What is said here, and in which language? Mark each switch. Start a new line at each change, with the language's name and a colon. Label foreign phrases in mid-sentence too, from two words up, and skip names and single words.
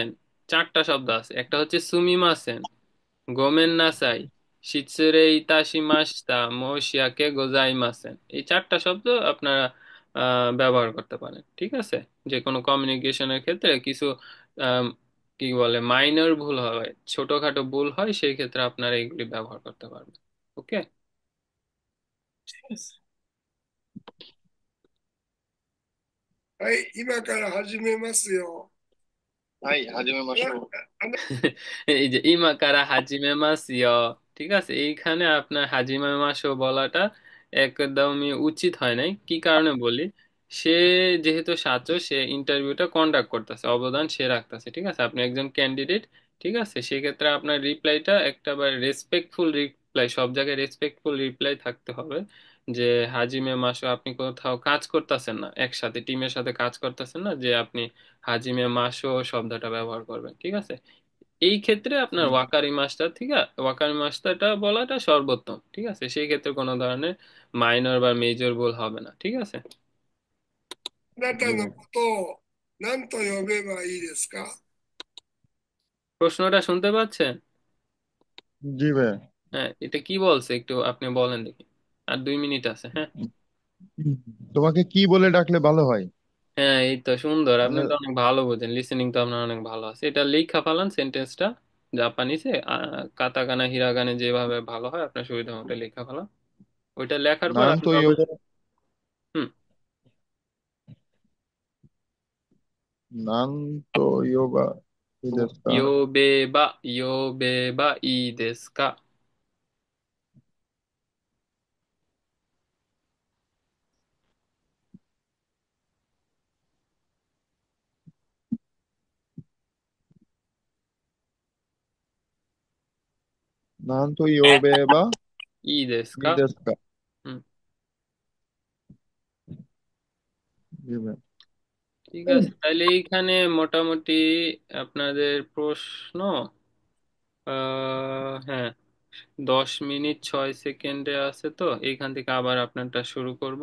Bangla: চারটা শব্দ আছে, একটা হচ্ছে
Japanese: すみません、ごめんなさい、失礼いたしました、申し訳ございません.
Bangla: এই চারটা শব্দ আপনারা ব্যবহার করতে পারেন, ঠিক আছে। যে কোনো কমিউনিকেশনের ক্ষেত্রে কিছু আম, কি বলে মাইনর ভুল হয়, ছোটখাটো ভুল হয়, সেই ক্ষেত্রে আপনারা এগুলি ব্যবহার করতে পারবেন। ওকে।
Japanese: はい、今から始めますよ。はい、始めましょう。
Bangla: এই যে
Japanese: 今から始めますよ,
Bangla: ঠিক আছে, এইখানে আপনার
Japanese: 始めますを
Bangla: বলাটা একদমই উচিত হয় নাই। কি কারণে বলি, সে যেহেতু ছাত্র, সে ইন্টারভিউটা কন্ডাক্ট করতেছে, অবদান সে রাখতেছে, ঠিক আছে। আপনি একজন ক্যান্ডিডেট, ঠিক আছে, সেক্ষেত্রে আপনার রিপ্লাইটা একটা রেসপেক্টফুল রিপ্লাই, সব জায়গায় রেসপেক্টফুল রিপ্লাই থাকতে হবে। যে
Japanese: 始めますを,
Bangla: আপনি কোথাও কাজ করতেছেন না, একসাথে টিমের সাথে কাজ করতেছেন না, যে আপনি
Japanese: 始めますを
Bangla: শব্দটা ব্যবহার করবেন, ঠিক আছে। এই ক্ষেত্রে আপনার হুম,
Japanese: わかりました,
Bangla: ঠিক আছে, ওয়াকারি মাস্টারটা বলাটা সর্বোত্তম, ঠিক আছে। সেই ক্ষেত্রে কোনো ধরনের মাইনর বা মেজর ভুল হবে না, ঠিক আছে।
Japanese: あな
Bangla: জি
Japanese: たの
Bangla: ভাই।
Japanese: ことを何と呼べばいいですか？
Bangla: প্রশ্নটা শুনতে পাচ্ছেন? জি ভাই। হ্যাঁ, এটা কি বলছে একটু আপনি বলেন দেখি। আর 2 মিনিট আছে, হ্যাঁ। তোমাকে কি বলে ডাকলে ভালো হয়? হ্যাঁ, এই তো সুন্দর, আপনি মানে তো অনেক ভালো বোঝেন, লিসেনিং তো আপনার অনেক ভালো আছে। এটা লেখা ফেলান সেন্টেন্সটা জাপানিসে, কাতাকানা হিরাগানে যেভাবে ভালো হয় আপনার সুবিধা মতো লেখা ফেলান। ওইটা লেখার পর
Japanese: নান
Bangla: আপনি
Japanese: と呼べ,
Bangla: অবশ্যই হুম।
Japanese: 何と呼べばいいですか. 呼べば、呼べばいいですか？何と呼べばいいです ই か？ দেশটা।
Bangla: হুম, জি ভাই। ঠিক আছে, তাহলে এইখানে মোটামুটি আপনাদের প্রশ্ন হ্যাঁ 10 মিনিট 6 সেকেন্ডে আছে, তো এইখান থেকে আবার আপনারটা শুরু করব।